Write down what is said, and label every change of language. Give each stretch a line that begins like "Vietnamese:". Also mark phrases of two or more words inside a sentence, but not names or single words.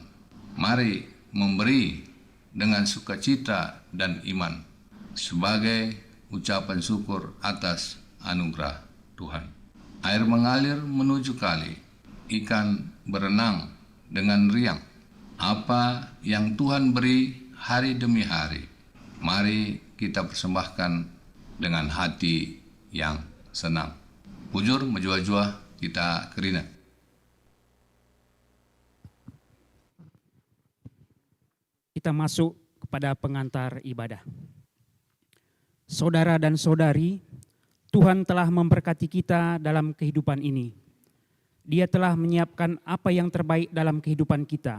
Indonesian: Mari memberi dengan sukacita dan iman sebagai ucapan syukur atas anugerah Tuhan. Air mengalir menuju kali, ikan berenang dengan riang. Apa yang Tuhan beri hari demi hari, mari kita persembahkan dengan hati yang senang.
Batak Karo: Bujur menjua-jua kita kerina.
Indonesian: Kita masuk kepada pengantar ibadah. Saudara dan saudari, Tuhan telah memberkati kita dalam kehidupan ini. Dia telah menyiapkan apa yang terbaik dalam kehidupan kita.